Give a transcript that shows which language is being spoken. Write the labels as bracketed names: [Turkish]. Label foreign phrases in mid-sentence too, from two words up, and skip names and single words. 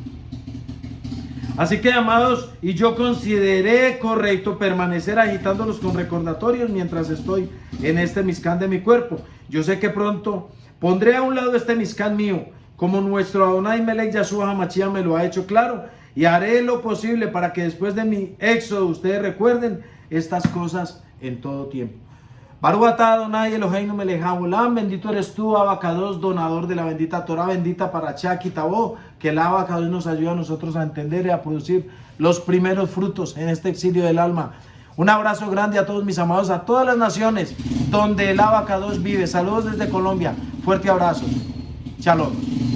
[Spanish] Así que, amados, y yo consideré correcto permanecer agitándolos con recordatorios mientras estoy en este Mishkan de mi cuerpo. Yo sé que pronto pondré a un lado este Mishkan mío, como nuestro [Hebrew] אדוני מלך ישוע המשיח [Spanish] me lo ha hecho claro, y haré lo posible para que después de mi éxodo ustedes recuerden estas cosas en todo tiempo. [Hebrew] ברוך אתה אדוני אלוהינו מלך העולם, [Spanish] bendito eres tú, Abacados, donador de la bendita Torah, bendita Parashá Ki Tavo, que el Abacados nos ayuda a nosotros a entender y a producir los primeros frutos en este exilio del alma. Un abrazo grande a todos mis amados, a todas las naciones donde el Abacados vive. Saludos desde Colombia, fuerte abrazo, shalom.